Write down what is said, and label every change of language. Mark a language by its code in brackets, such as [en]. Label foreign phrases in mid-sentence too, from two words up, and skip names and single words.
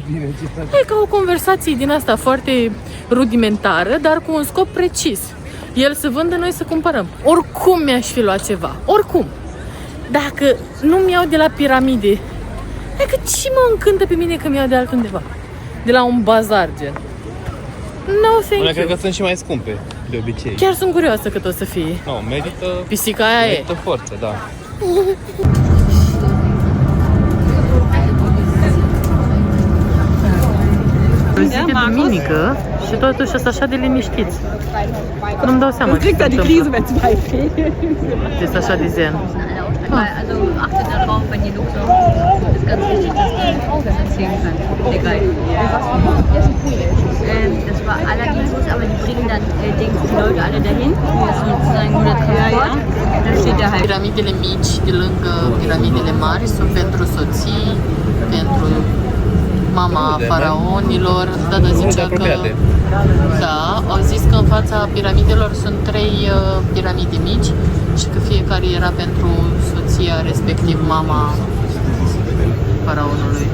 [ro] E ca o conversație din asta foarte rudimentară, dar cu un scop precis. El să vândă, noi să cumpărăm. Oricum mi-aș fi luat ceva, oricum. Dacă nu mi-iau de la piramide, adică ce mă încântă pe mine că mi-iau de altundeva? De la un bazar, gen. [en] No, thank you. [ro] Cred că sunt și mai scumpe, de obicei. Chiar sunt curioasă cât o să fie. Nu, merită... Pisica aia merită forță, da. O zi de duminică și totuși sunt așa de liniștiți. Nu-mi dau seama ce se întâmplă. Este așa de zen. [de] Also achtet darauf, wenn ihr Luxor, ist ganz wichtig, dass die Frau das erzählen kann, der Guide. Das war allerdings, aber die bringen dann die Leute alle dahin. Das ist sozusagen nur der Transport. Dann steht da halt. [ro] Piramidele mici de lângă piramidele mari sunt pentru soții, pentru mama faraonilor. Da, zicea că... Da, au zis că în fața piramidelor sunt 3 piramide mici și că fiecare era pentru soția, respectiv mama faraonului.